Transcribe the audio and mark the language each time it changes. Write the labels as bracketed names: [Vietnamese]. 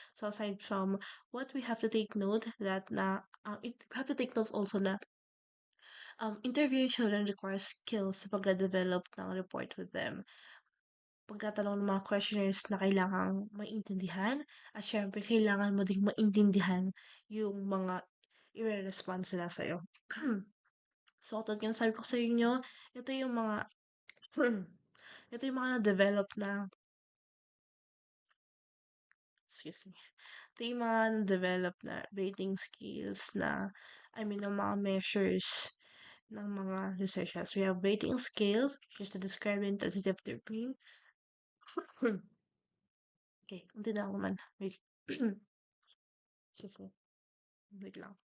[English] So aside from what we have to take note that we have to take note also na interviewing children requires skills [Filipino] sa pagde-develop ng report [English] with them. [Filipino] Pagtatanong ng mga questionnaires na kailangang maintindihan at syempre kailangan mo ding maintindihan yung mga ire-response nila sa'yo. So, tulad nga ng sabi ko sa inyo, ito yung mga ito yung mga na-develop na excuse me. Ito yung mga na-develop na rating skills na ng mga measures ng mga researchers. [English] We have rating scales just to describe the intensity of their pain. Okay, [Filipino] unti na ako man. [English] Wait. Excuse me. Wait lang.